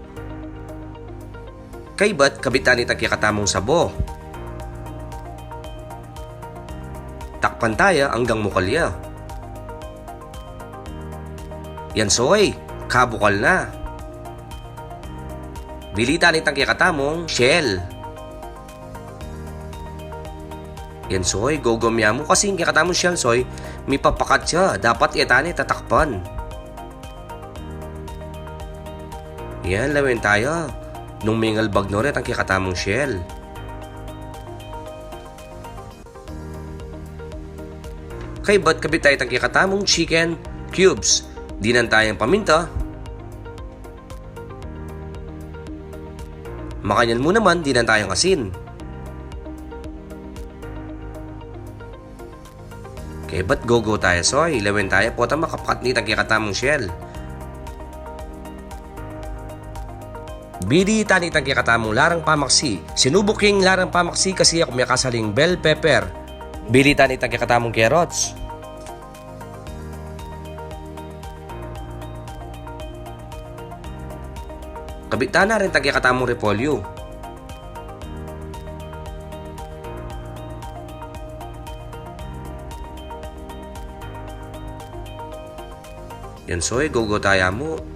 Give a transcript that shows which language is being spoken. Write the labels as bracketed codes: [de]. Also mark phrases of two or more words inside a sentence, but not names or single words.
[pam] Kaybat, kabitan itang kikatamong sabo. Takpan tayo hanggang mukalya. Yan soy, kabukal na. Bilitan itang kikatamong shell. Yan soy, gogomya mo kasi yung kikatamong shell soy, may papakat siya. Dapat itani tatakpan. Yan, lawin tayo. Nung mingal bagnoret ang kikatamong shell. Kaybat kabit tayo ang kikatamong [en] chicken cubes. [pam] Dinan tayong paminta. Makanyan mo naman, dinan tayong asin. Okay, ba't go tayo soy? Lawin tayo po tama makapakat nitang kikatamong shell. Bidi tanitang kikatamong larang pamaksi. Sinubuking larang pamaksi kasi ako may kasaling [en] bell pepper. [pam] Bidi tanitang kikatamong carrots. Kabitan na rin tang kikatamong repolyo. Yan soy, go tayo mo.